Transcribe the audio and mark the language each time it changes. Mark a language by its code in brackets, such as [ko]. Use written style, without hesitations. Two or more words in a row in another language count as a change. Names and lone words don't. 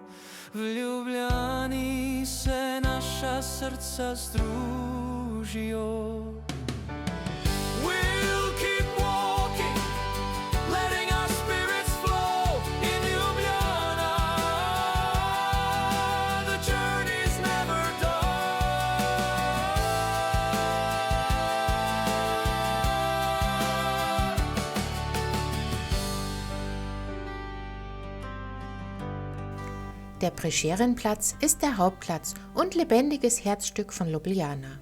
[sl] V Ljubljani se naša srca združijo. [en] We'll keep walking, letting our spirits flow in Ljubljana. The journey's never done. [de] Der Prešeren-Platz ist der Hauptplatz und lebendiges Herzstück von Ljubljana.